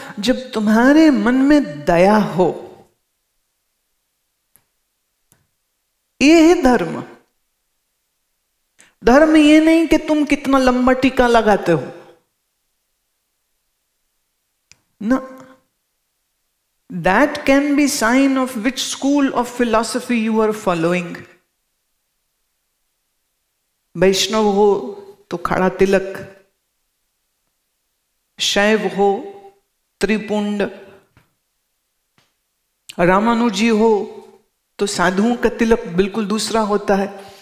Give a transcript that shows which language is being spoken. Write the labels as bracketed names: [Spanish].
[Hindi] जब तुम्हारे मन में दया हो। ये है धर्म। धर्म ये नहीं कि तुम कितना लंबा टीका लगाते हो ना। [English] That can be sign of which school of philosophy you are following. [Hindi] वैष्णव हो तो खड़ा तिलक, शैव हो त्रिपुंड, रामानुजी हो तो साधुओं का तिलक बिल्कुल दूसरा होता है।